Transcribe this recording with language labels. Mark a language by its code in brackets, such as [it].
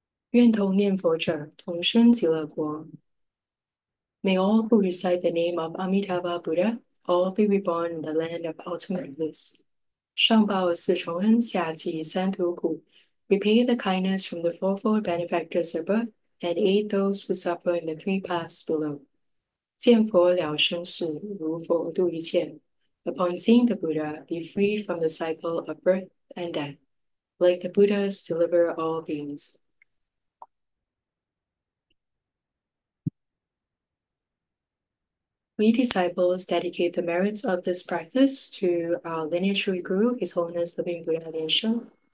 [zh] 愿同念佛者同生极乐国 [en] May all who recite the name of Amitabha Buddha all be reborn in the land of ultimate bliss. [zh] 上报四重恩，下济三途苦 [en] Repay the kindness from the fourfold benefactors of birth and aid those who suffer in the three paths below. [zh] 见佛了生死，如佛度一切. [en] Upon seeing the Buddha, be freed from the cycle of birth and death. Like the Buddhas, deliver all beings. We disciples dedicate the merits of this practice to our lineage guru, His Holiness Living Buddha Lian Sheng.